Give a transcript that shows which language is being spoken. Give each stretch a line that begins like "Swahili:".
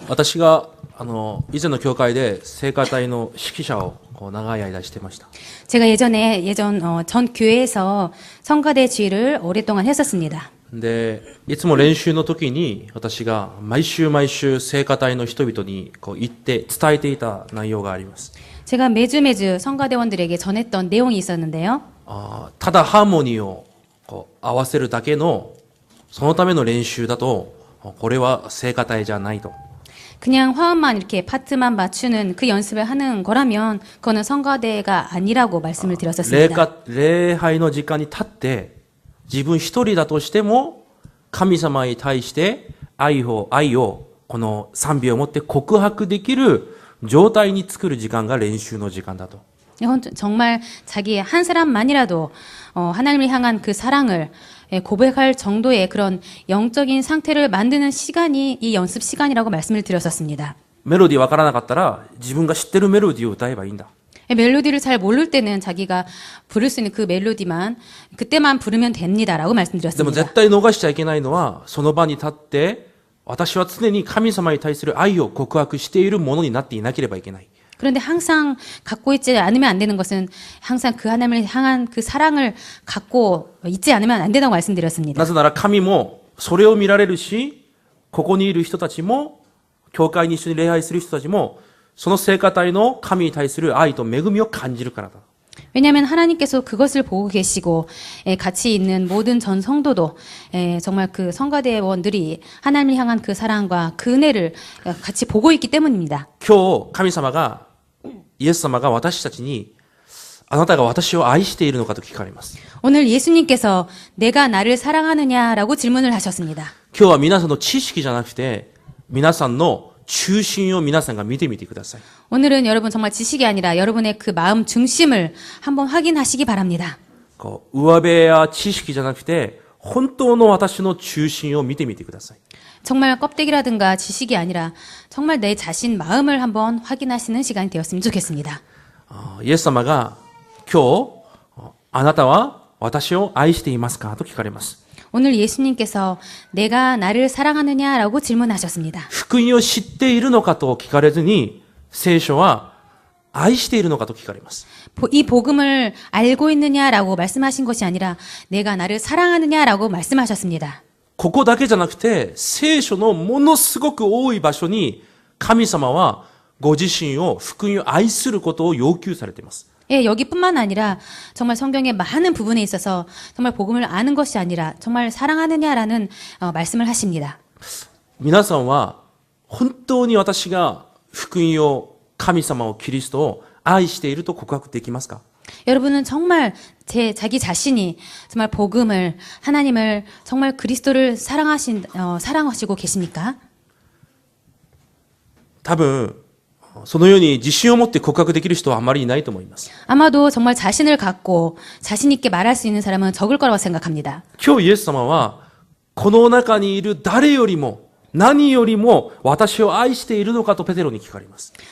Japanese: 私が以前の教会で聖歌隊の指揮者を長い間してました。
Korean: 제가 전 교회에서 성가대 지휘를 오랫동안 했었습니다.
Japanese: で、いつも練習の時に私が毎週聖歌隊の人々に言って伝えていた内容があります。
Korean: 제가 매주 성가대원들에게 전했던 내용이 있었는데요.
Japanese: ただハーモニーを合わせるだけのそのための練習だとこれは聖歌隊じゃないと。
Korean: 그냥 화음만 이렇게 파트만 맞추는 그 연습을 하는 거라면 그거는 성가대가 아니라고 말씀을 드렸었습니다.
Japanese: 礼拝の時間に立って自分一人だとしても神様に対して愛をこの賛美を持って告白できる状態に作る時間が練習の時間だと。
Korean: 정말 자기 한 사람만이라도 하나님을 향한 그 사랑을 고백할 정도의 그런 영적인 상태를 만드는 시간이 이 연습 시간이라고 말씀을 드렸었습니다.
Japanese: メロディーわからなかったら自分が知ってるメロディーを歌えばいいんだ。
Korean: 멜로디를 잘 모를 때는 자기가 부를 수 있는 그 멜로디만 그때만 부르면 됩니다라고
Japanese: でも
Korean: 말씀드렸습니다.
Japanese: 絶対逃しちゃいけないのはその場に立って私は常に神様に対する愛を告白しているものになっていなければいけない。
Korean: 그런데 항상 갖고 있지 않으면 안 되는 것은 항상 그 하나님을 향한 그 사랑을 갖고 있지 않으면 안 된다고 말씀드렸습니다.
Japanese: なぜなら神もそれを見られるし、ここにいる人たちも、教会に一緒に礼拝する人たちも、その聖歌隊の神に対する愛と恵みを感じるからだ。
Korean: 왜냐하면 하나님께서 그것을 보고 계시고 같이 있는 모든 전 성도도 정말 그 성가대원들이 하나님을 향한 그 사랑과 그 은혜를 같이 보고 있기 때문입니다.
Japanese: 今日、神様が、イエス様が私たちに、あなたが私を愛しているのかと聞かれます。
Korean: 오늘 예수님께서 내가 나를 사랑하느냐라고 질문을 하셨습니다.
Japanese: 今日は皆さんの知識じゃなくて、皆さんの中心を皆さんが見てみてください。
Korean: 오늘은 여러분 정말 지식이 아니라 여러분의 그 마음 중심을 한번 확인하시기 바랍니다.
Japanese: 上辺や知識じゃなくて、本当の私の中心を見てみてください。
Korean: 정말 껍데기라든가 지식이 아니라 정말 내 자신 마음을 한번 확인하시는 시간이 되었으면 좋겠습니다.
Japanese: イエス様が今日、あなたは私を愛していますかと聞かれます。
Korean: 오늘 예수님께서 내가 나를 사랑하느냐라고 질문하셨습니다.
Japanese: 福音を知っているのかと聞かれずに、聖書は愛しているのかと聞かれます。
Korean: 이 복음을 알고 있느냐라고 말씀하신 것이 아니라 내가 나를 사랑하느냐라고 말씀하셨습니다.
Japanese: ここだけじゃなくて、聖書のものすごく多い場所に、神様はご自身を福音を愛することを要求されています。
Korean: 예, 여기뿐만 아니라 정말 성경의 많은 부분에 있어서 정말 복음을 아는 것이 아니라 정말 사랑하느냐라는 말씀을 하십니다.
Japanese: 皆さんは本当に私が福音を、神様を、キリストを愛していると告白できますか？
Korean: 여러분은 정말 자기 자신이 정말 복음을, 하나님을, 정말 그리스도를 사랑하시고 계십니까?
Japanese: 多分そのように自信を持って告白できる人はあまりいないと思います。
Korean: 아마도 정말 자신을 갖고 자신 있게 말할 수 있는 사람은 적을 거라고 생각합니다.
Japanese: 今日イエス様はこの中にいる誰よりも何よりも私を愛しているのかとペテロに聞かれます。